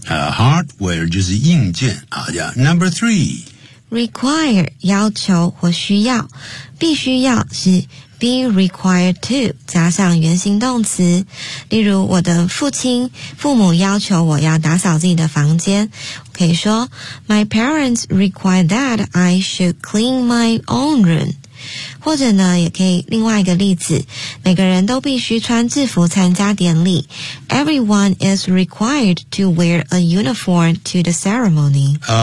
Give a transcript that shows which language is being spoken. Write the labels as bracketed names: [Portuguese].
[English] Hardware [Chinese] 就是硬件啊。 [English] Yeah. Number three. [Chinese] Require 要求或需要，必须要是 be required to 加上原形动词。例如，我的父母要求我要打扫自己的房间。可以说 [English] My parents require that I should clean my own room. [Chinese] 或者呢也可以另外一个例子，每个人都必须穿制服参加典礼。 [English] Everyone is required to wear a uniform to the ceremony.